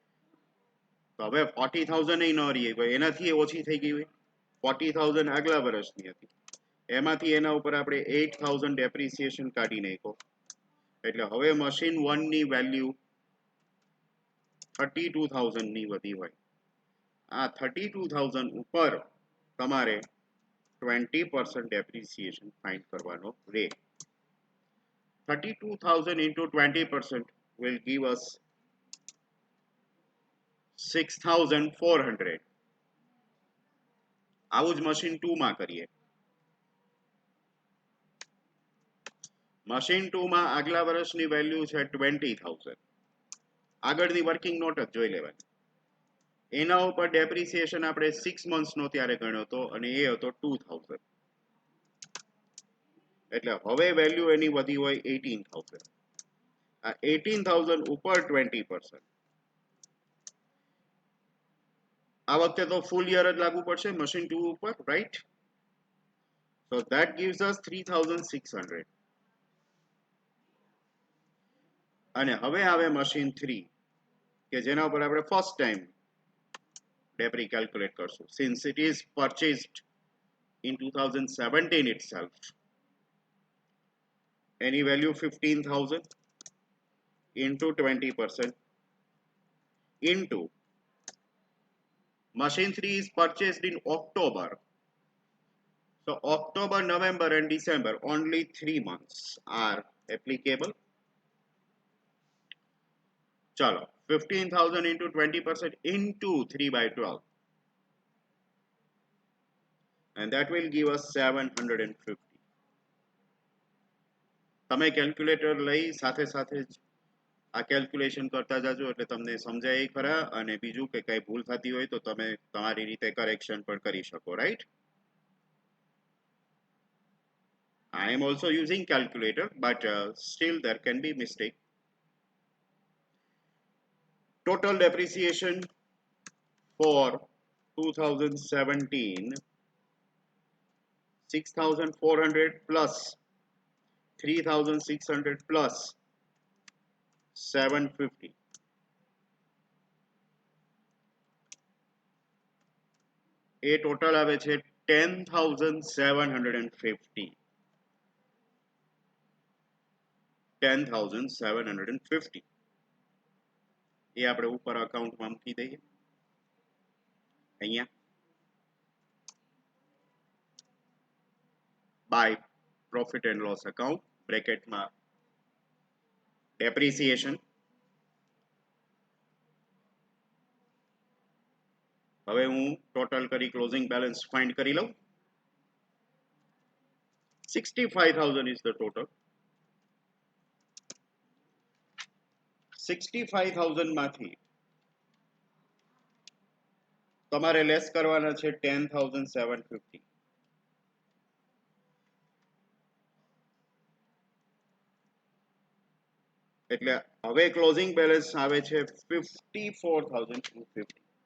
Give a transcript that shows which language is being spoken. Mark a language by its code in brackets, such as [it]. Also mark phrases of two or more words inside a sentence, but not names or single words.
[gu] તો હવે 40,000 ન રહી, એનાથી ઓછી થઈ ગઈ હોય 40,000 આગલા વર્ષની હતી, એમાંથી એના ઉપર આપણે 8,000 ડેપ્રિસિએશન કાઢી નાખ્યો, એટલે હવે મશીન 1 ની વેલ્યુ 32,000 ની વધી હોય. આ 32,000 ઉપર તમારે 20% [en] depreciation find [gu] કરવાનો રહે. [en] 32,000 into 20% will give us 6,400. [gu] આવું જ મશીન 2 માં કરીએ. મશીન 2 માં આગલા વર્ષની વેલ્યુ છે 20,000. આગળની [en] working note [gu] જ જોઈ લેવાની. એના ઉપર ડેપ્રિસિએશન આપણે 6 મંથ્સનો ત્યારે ગણ્યો હતો અને એ હતો 2,000. એટલે હવે વેલ્યુ એની વધી હોય 18,000. આ 18,000 ઉપર 20%. આ વખતે તો [en] full year [gu] જ લાગુ પડશે મશીન 2 ઉપર, રાઈટ? [en] So that gives us 3,600. [gu] અને હવે આવે મશીન 3 કે જેના ઉપર આપણે [en] first time depre calculate [gu] કરશું, [en] since it is purchased in 2017 itself. Any value 15,000 into 20% into machine 3 is purchased in October. So October, November and December, only 3 months are applicable. Chalo, 15,000 into 20% into 3 by 12. And that will give us 750. [gu] તમે કેલ્ક્યુલેટર લઈ સાથે સાથે જ આ કેલ્ક્યુલેશન કરતા જાજો એટલે તમને સમજાય ખરા, અને બીજું કે કઈ ભૂલ થતી હોય તો તમે તમારી રીતે કરેક્શન પણ કરી શકો, રાઈટ? [en] I am also using calculator, but still there can be mistake. Total depreciation for 2017, 6,400 plus 3,600 plus 750. [gu] એ ટોટલ આવે છે 10,750. 10,750. એ આપણે ઉપર અકાઉન્ટમાં મૂકી દઈએ અહીંયા [en] by profit and loss account bracketમાં depreciation. [gu] હવે હું ટોટલ કરી [en] closing balance [gu] ફાઇન્ડ કરી લઉં. [en] 65,000 is the total. [gu] 65,000 માંથી તમારે લેસ કરવાના છે 10,750. એટલે હવે [en] closing balance [gu] આવે છે 54,250.